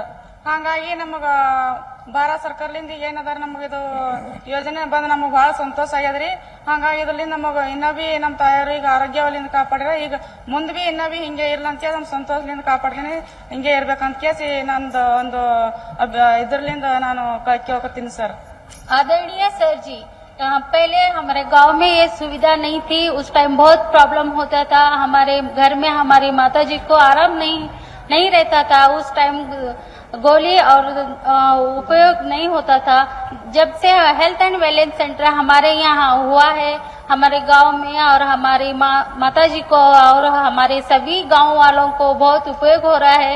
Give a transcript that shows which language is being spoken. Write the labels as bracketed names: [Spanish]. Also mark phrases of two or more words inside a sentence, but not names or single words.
[Kannada] ಹಾಗಾಗಿ ನಮಗ ಭಾರತ ಸರ್ಕಾರದಿಂದ ಏನದ ನಮಗಿದು ಯೋಜನೆ ಬಂದು ನಮಗೆ ಬಹಳ ಸಂತೋಷ ಆಗ್ಯದ್ರಿ. ಹಾಗಾಗಿ ಇದರಿಂದ ನಮಗ ಇನ್ನೂ ಬಿ ನಮ್ಮ ತಾಯಿಯವ್ರಿಗೆ ಆರೋಗ್ಯವಲ್ಲಿಂದ ಕಾಪಾಡಿರ, ಈಗ ಮುಂದೆ ಬಿ ಇನ್ನೂ ಬಿ ಹಿಂಗೆ ಇರ್ಲಂತ ನಮ್ಮ ಸಂತೋಷದಿಂದ ಕಾಪಾಡ್ತೀನಿ, ಹಿಂಗೆ ಇರ್ಬೇಕಂತ ಕೇಸಿ ನಂದು ಒಂದು ಇದರ್ಲಿಂದ ನಾನು ಕೇಳ್ಕೊತೀನಿ ಸರ್. [Hindi] आदरणीय सर जी, पहले हमारे गांव में ये सुविधा नहीं थी। उस टाइम बहुत प्रॉब्लम होता था, हमारे घर में हमारी माता जी को आराम नहीं रहता था। उस टाइम गोली और उपयोग नहीं होता था। जब से [English] health and wellness center [Hindi] हमारे यहाँ हुआ है, हमारे गांव में और हमारी माता जी को और हमारे सभी गांव वालों को बहुत उपयोग हो रहा है।